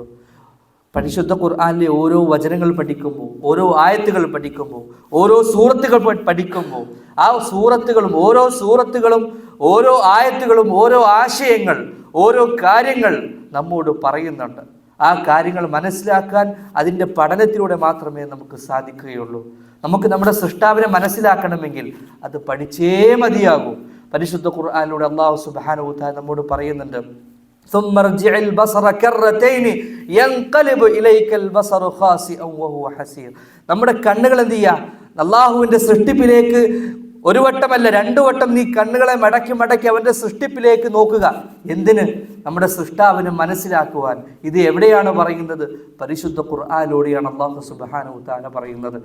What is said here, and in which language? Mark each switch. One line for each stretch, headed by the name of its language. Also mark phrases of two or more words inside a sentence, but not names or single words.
Malayalam: പരിശുദ്ധ ഖുർആനിലെ ഓരോ വചനങ്ങൾ പഠിക്കുമ്പോൾ, ഓരോ ആയത്തുകൾ പഠിക്കുമ്പോൾ, ഓരോ സൂറത്തുകൾ പഠിക്കുമ്പോൾ, ആ സൂറത്തുകളും ഓരോ സൂറത്തുകളും ഓരോ ആയത്തുകളും ഓരോ ആശയങ്ങൾ, ഓരോ കാര്യങ്ങൾ നമ്മോട് പറയുന്നുണ്ട്. ആ കാര്യങ്ങൾ മനസ്സിലാക്കാൻ അതിൻ്റെ പഠനത്തിലൂടെ മാത്രമേ നമുക്ക് സാധിക്കുകയുള്ളൂ. നമുക്ക് നമ്മുടെ സൃഷ്ടാവിനെ മനസ്സിലാക്കണമെങ്കിൽ അത് പഠിച്ചേ മതിയാകൂ. പരിശുദ്ധ ഖുർആനിലൂടെ അല്ലാഹു
Arabic: سبحانه وتعالى
Malayalam: നമ്മോട് പറയുന്നുണ്ട്,
Arabic: ثم ارجع البصر كرتين ينقلب اليك البصر خاسئا وهو حسير.
Malayalam: നമ്മുടെ കണ്ണുകൾ എന്ത് ചെയ്യുക? അല്ലാഹുവിൻ്റെ സൃഷ്ടിപ്പിലേക്ക് ഒരു വട്ടമല്ല 2 വട്ടം നീ കണ്ണുകളെ മടക്കി മടക്കി അവൻ്റെ സൃഷ്ടിപ്പിലേക്ക് നോക്കുക. എന്തിന്? നമ്മുടെ സൃഷ്ടാവിനെ മനസ്സിലാക്കുവാൻ. ഇത് എവിടെയാണ് പറയുന്നത്? പരിശുദ്ധ ഖുർആനിലൂടെയാണ് അല്ലാഹു
Arabic: سبحانه وتعالى
Malayalam: പറയുന്നത്.